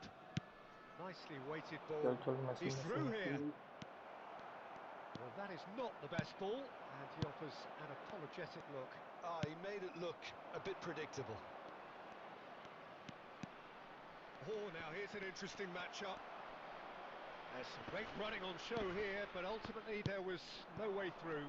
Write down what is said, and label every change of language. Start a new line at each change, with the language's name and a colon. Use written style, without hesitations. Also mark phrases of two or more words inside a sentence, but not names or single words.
English: Nicely weighted ball.
Hindi: चल चल मेसी
English: He's मेसी through मेसी. here. Well, that is not the best ball, and he offers an apologetic look. Ah, he made it look a bit predictable. Oh, now here's an interesting matchup. There's some great running on show here, but ultimately there was no way through.